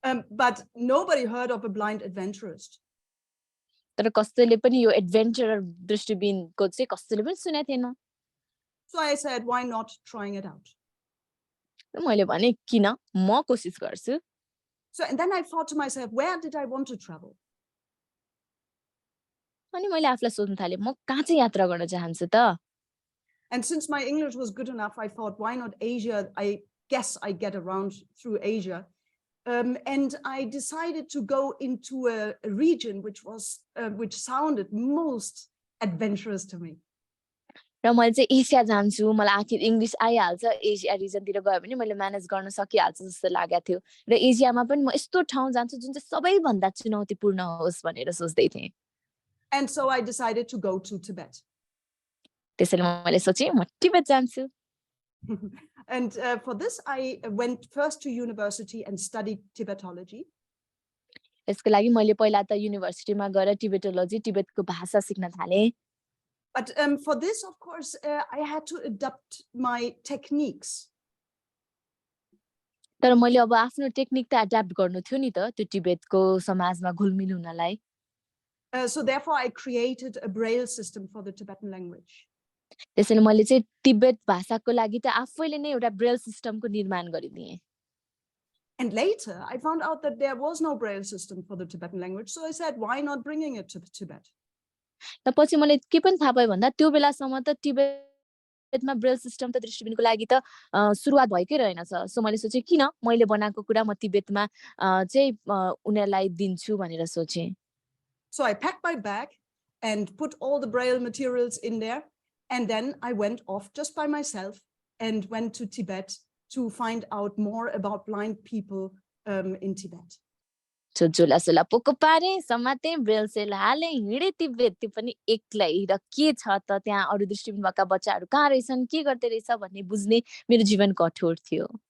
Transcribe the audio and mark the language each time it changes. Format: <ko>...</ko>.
<en>but nobody heard of a blind adventurist.</en> <ne>तर कसैले पनि यो एडभेन्चरर दृष्टिबिनको चाहिँ कसैले पनि सुनेको थिएन</ne> <en>So I said, why not trying it out?</en> <ne>मैले भने किन म कोसिस गर्छु</ne> <en>So and then I thought to myself, where did I want to travel?</en> <ne>अनि मैले आफुलाई सोध्न थाले म कहाँ चाहिँ यात्रा गर्न चाहन्छु त</ne> <en>And since my English was good enough, I thought, why not Asia? I guess I get around through Asia. And I decided to go into a region which sounded most adventurous to me.</en> <ne>र मैले चाहिँ Asia जान्छु मलाई आखिर English आइहाल्छ Asia रिजनतिर गयो भने मैले म्यानेज गर्न सकिहाल्छ जस्तो लागेको थियो र एसियामा पनि म यस्तो ठाउँ जान्छु जुन चाहिँ सबैभन्दा चुनौतीपूर्ण होस् भनेर सोच्दै थिएँ</ne> <en>And so I decided to go to Tibet.</en> <ne>त्यसैले मैले सोचे म तिब्बत जान्छु</ne> <en>And for this I went first to university and studied Tibetology.</en> <ne>यसको लागि मैले पहिला त युनिभर्सिटीमा गएर टिबेटोलोजी टिबेटको भाषा सिक्न थाले</ne> <en>But for this, of course, I had to adapt my techniques.</en> <ne>तर मैले अब आफ्नो टेक्निक त एडाप्ट गर्नु थियो नि त त्यो टिबेटको समाजमा घुलमिल हुनलाई</ne> <en>So therefore, I created a braille system for the Tibetan language.</en> <ne>त्यसैले मैले चाहिँ तिब्बत भाषाको लागि त आफैले नै एउटा ब्रेल सिस्टमको निर्माण गरिदिएँ</ne> <en>And later, I found out that there was no braille system for the Tibetan language. So I said, why not bringing it to Tibet?</en> <ne>र पछि मैले के पनि थाहा पाएँ भन्दा त्यो बेलासम्म त टिबेटमा ब्रेल सिस्टम त दृष्टिबिनको लागि त सुरुवात भएकै रहेनछ सो मैले सोचे किन मैले बनाएको कुरा म तिब्बतमा चाहिँ उनीहरुलाई दिन्छु भनेर सोचे</ne> <en>So I packed my bag and put all the braille materials in there. And then I went off just by myself and went to Tibet to find out more about blind people in Tibet.</en> <ne>So झोला सोला पोको पारे समाते Braille sale हाले हिँडे तिब्बत त्यो पनि एक्लै र के छ त त्यहाँ अरु दृष्टिबिन भएका बच्चाहरु कहाँ रहेछन् के गर्दै रहेछ भन्ने बुझ्ने मेरो जीवन कठोर थियो.</ne>